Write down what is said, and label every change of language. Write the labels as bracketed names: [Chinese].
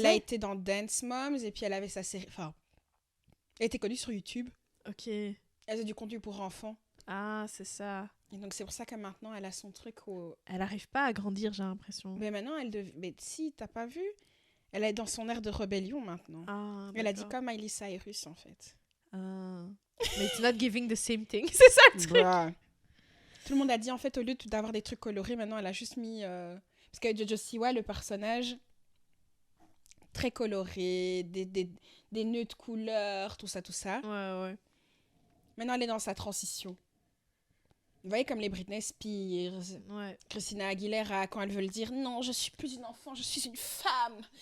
[French] Elle a été dans Dance Moms et puis elle avait sa série... Enfin, elle était connue sur YouTube. Ok. Elle faisait du contenu pour enfants. Ah, c'est ça. Et donc c'est pour ça que maintenant elle a son truc Elle arrive pas à grandir, j'ai l'impression. Mais maintenant Mais si, t'as pas vu, elle est dans son ère de rébellion maintenant. Ah, elle a dit comme Miley Cyrus en fait. Mais [English] it's not giving the same thing. [French] C'est ça le truc. Bah. Tout le monde a dit en fait au lieu d'avoir des trucs colorés, maintenant elle a juste mis... Parce que Jojo Siwa, le personnage, très coloré, des nœuds de couleurs, tout ça. Ouais. Maintenant elle est dans sa transition. Vous voyez comme les Britney Spears, Christina Aguilera, quand elles veulent dire « Non, je suis plus une enfant, je suis une femme ».